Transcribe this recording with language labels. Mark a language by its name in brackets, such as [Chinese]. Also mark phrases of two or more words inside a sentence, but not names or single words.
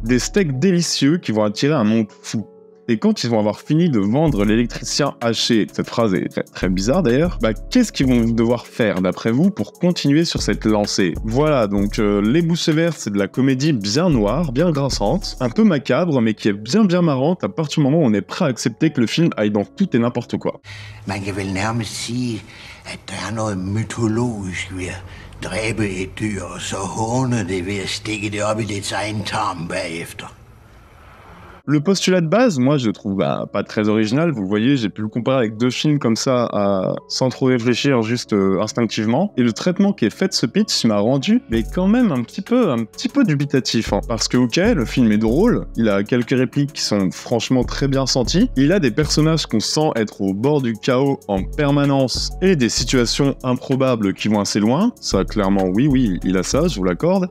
[French] Des steaks délicieux qui vont attirer un monde fou. Et quand ils vont avoir fini de vendre l'électricien haché, cette phrase est très, très bizarre d'ailleurs, qu'est-ce qu'ils vont devoir faire d'après vous pour continuer sur cette lancée? Voilà, donc Les Bouchers Verts, c'est de la comédie bien noire, bien grinçante, un peu macabre, mais qui est bien marrante à partir du moment où on est prêt à accepter que le film aille dans tout et n'importe quoi. [Danish] Man kan vel nærmest sige, at der noget mytologisk ved at dræbe et dyr, og så håne det ved at stikke det op i dets egen tarm bagefter. [French] Le postulat de base, moi je le trouve pas très original, vous le voyez, j'ai pu le comparer avec deux films comme ça sans trop réfléchir, juste instinctivement. Et le traitement qui est fait de ce pitch m'a rendu, mais quand même un petit peu dubitatif. Parce que ok, le film est drôle, il a quelques répliques qui sont franchement très bien senties, il a des personnages qu'on sent être au bord du chaos en permanence et des situations improbables qui vont assez loin, ça clairement oui, il a ça, je vous l'accorde.